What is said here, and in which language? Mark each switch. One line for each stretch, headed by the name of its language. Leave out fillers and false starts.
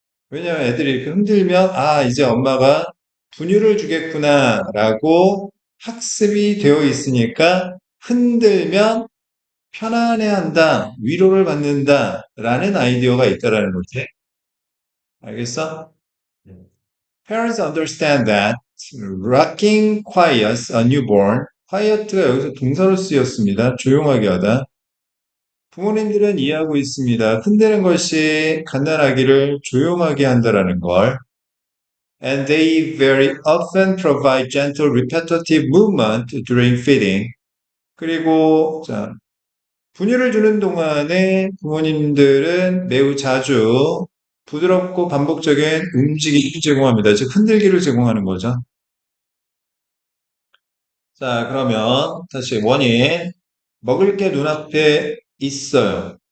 Korean: 왜냐하면 애들이 이렇게 흔들면, 아, 이제 엄마가 분유를 주겠구나라고 학습이 되어 있으니까 흔들면 편안해한다, 위로를 받는다라는 아이디어가 있다라는 거지. 알겠어?
English: Parents understand that rocking quiets a newborn.
Korean: quiet가 여기서 동사로 쓰였습니다. 조용하게 하다. 부모님들은 이해하고 있습니다. 흔드는 것이 갓난아기를 조용하게 한다라는 걸.
English: And they very often provide gentle repetitive movement during feeding.
Korean: 그리고 자, 분유를 주는 동안에 부모님들은 매우 자주 부드럽고 반복적인 움직임을 제공합니다. 즉 흔들기를 제공하는 거죠. 자, 그러면 다시 원인. 먹을 게 눈앞에 있어요.